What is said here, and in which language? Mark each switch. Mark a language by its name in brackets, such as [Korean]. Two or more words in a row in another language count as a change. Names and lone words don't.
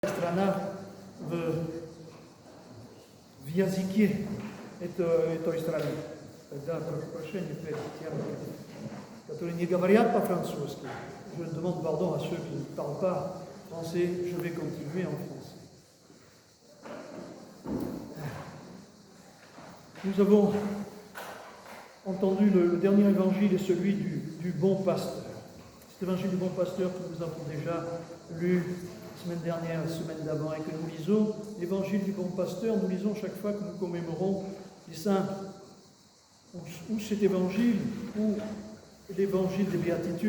[Russian] страна в языки этой страны. Когда, прошу прощения, перед тем, которые не говорят по-французски, [French] je demande pardon à ceux qui ne parlent pas français, je vais continuer en français. Nous avons entendu le dernier évangile est celui du bon pasteur. Cet évangile du bon pasteur que nous avons déjà lu la semaine dernière, la semaine d'avant, et que nous lisons, l'évangile du bon pasteur, nous lisons chaque fois que nous commémorons les saints, ou cet évangile, ou l'évangile des béatitudes.